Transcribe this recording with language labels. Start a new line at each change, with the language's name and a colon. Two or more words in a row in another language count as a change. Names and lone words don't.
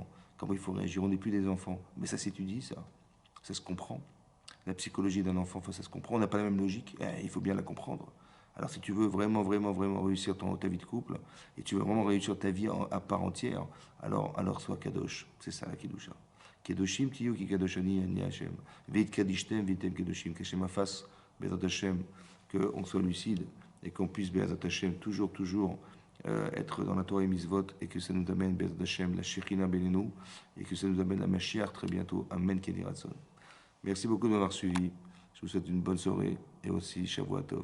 French: Comment il faut réagir? On n'est plus des enfants. Mais ça s'étudie, ça. Ça se comprend. La psychologie d'un enfant, ça se comprend. On n'a pas la même logique. Il faut bien la comprendre. Alors si tu veux vraiment, vraiment, vraiment réussir ta vie de couple, et tu veux vraiment réussir ta vie à part entière, alors sois kadosh. C'est ça la kedusha.
Hebrew: קדושים תהיו כי קדוש אני השם והתקדשתם והייתם קדושים.
French: Qu'Hashem fasse,
Hebrew: בעזרת השם,
French: qu'on soit lucide et qu'on puisse,
Hebrew: בעזרת השם,
French: toujours, toujours être dans la Torah et Mitzvot, et que ça nous amène,
Hebrew: בעזרת השם,
French: la
Hebrew: שכינה בינינו,
French: et que ça nous amène la Mashiach très bientôt.
Hebrew: אמן כן יהי רצון.
French: Merci beaucoup de m'avoir suivi. Je vous souhaite une bonne soirée et aussi
Hebrew: שבועות טוב.